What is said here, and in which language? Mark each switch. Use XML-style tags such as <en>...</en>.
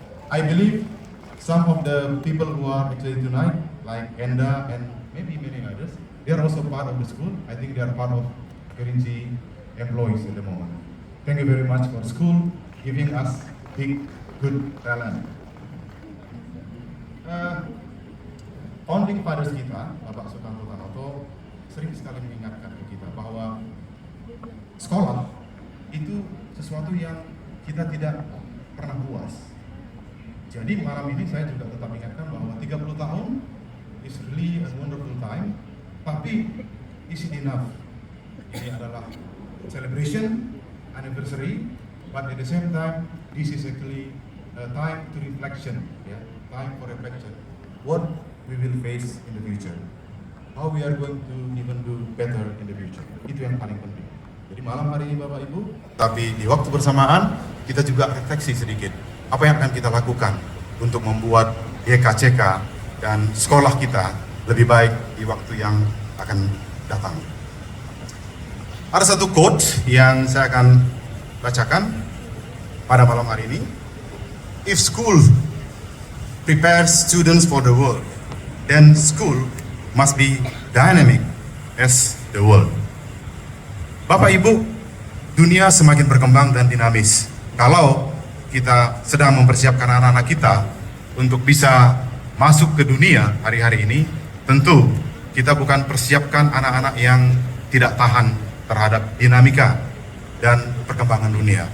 <en>I believe some of the people who are actually tonight, like Enda and maybe many others, they are also part of the school. I think they are part of Kerinci employees at the moment. Thank you very much for school giving us big, good talent.</en> <id>Founding fathers kita, Bapak Sukarno Tanoto, sering sekali mengingatkan ke kita bahwa sekolah itu sesuatu yang kita tidak pernah puas. Jadi malam ini saya juga tetap ingatkan bahwa 30 tahun</id> <en>is really a wonderful time,</en> <id>tapi</id> <en>is it enough?</en> <id>Ini adalah</id> <en>celebration, anniversary, but at the same time, this is actually a time to reflection, ya, time for reflection. What we will face in the future, how we are going to even do better in the future.</en> <id>Itu yang paling penting. Jadi malam hari ini Bapak Ibu, tapi di waktu bersamaan kita juga refleksi sedikit apa yang akan kita lakukan untuk membuat YKCK dan sekolah kita lebih baik di waktu yang akan datang. Ada satu quote yang saya akan bacakan pada malam hari ini.</id> <en>If school prepares students for the world, then school must be dynamic as the world.</en> <id>Bapak Ibu, dunia semakin berkembang dan dinamis. Kalau kita sedang mempersiapkan anak-anak kita untuk bisa masuk ke dunia hari-hari ini, tentu kita bukan persiapkan anak-anak yang tidak tahan terhadap dinamika dan perkembangan dunia.</id>